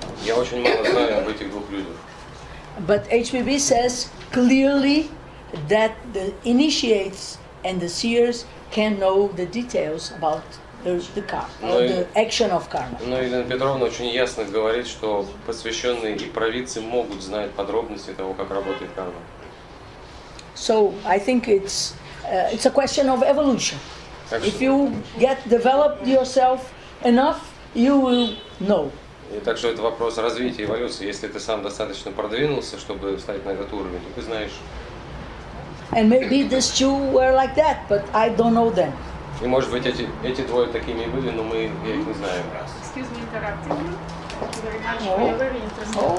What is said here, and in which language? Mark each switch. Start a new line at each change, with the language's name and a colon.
Russian: Я очень мало знаю об этих двух людях.
English: But HPB says clearly that the initiates and the seers can know the details about the karma, or the action of karma.
Russian: Но Елена Петровна очень ясно говорит, что посвященные и провидцы могут знать подробности того, как работает карма.
English: So I think it's a question of evolution. If you get developed yourself enough, you will know.
Russian: И так что это вопрос развития, эволюции. Если ты сам достаточно продвинулся, чтобы встать на этот уровень, то ты знаешь.
English: And maybe these two were like that, but I don't know them.
Russian: И может быть эти двое такими и были, но я их не знаю.
English: Excuse me, interrupting you. Thank you very much for your very interesting